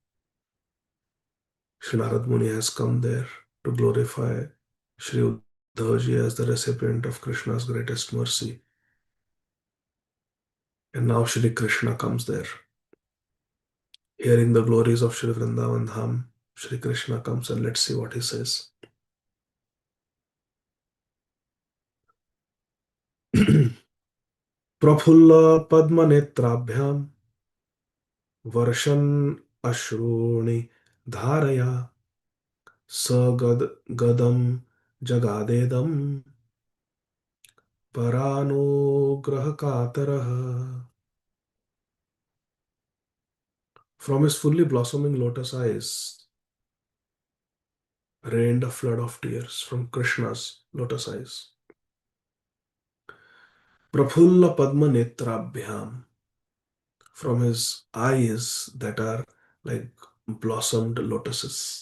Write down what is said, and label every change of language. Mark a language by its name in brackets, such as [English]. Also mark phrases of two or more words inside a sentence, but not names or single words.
[English] Shri Narad Muni has come there to glorify Shri Uddhavaji as the recipient of Krishna's greatest mercy. And now Shri Krishna comes there. Hearing the glories of Shri Vrindavan Dham, Shri Krishna comes and let's see what he says. [Sanskrit] प्रफुल्ल पद्मनेत्राभ्यां वर्षन् अश्रूणि धारया गदं जगादेदं परानुग्रहकातरः. [English] From his fully blossoming lotus eyes rained a flood of tears from Krishna's lotus eyes. [Sanskrit] प्रफुल्ल पद्म नेत्राभ्यां, [English] from his eyes that are like blossomed lotuses.